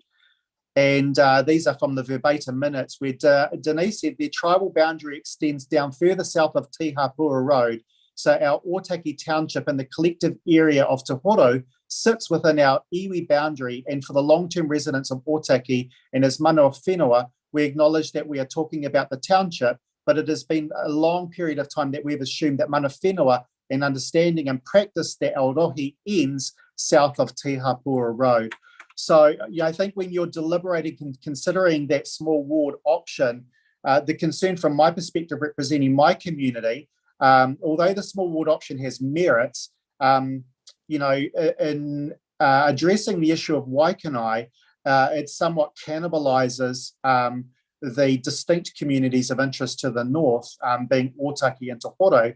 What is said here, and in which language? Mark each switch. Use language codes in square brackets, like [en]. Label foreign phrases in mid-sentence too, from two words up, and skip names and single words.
[en] And these are from the verbatim minutes where Denise said their tribal boundary extends down further south of Te Hapua Road. So our Otaki township and the collective area of Te Horo sits within our iwi boundary. And for the long-term residents of Otaki and as [mi] mana o whenua, [en] we acknowledge that we are talking about the township, but it has been a long period of time that we've assumed that [mi] mana whenua [en] and understanding and practice that Aorohi ends south of Te Hapua Road. So I think when you're deliberating and considering that small ward option, the concern from my perspective representing my community, although the small ward option has merits, in addressing the issue of Waikanae, it somewhat cannibalises the distinct communities of interest to the north, being Otaki and Te Horo.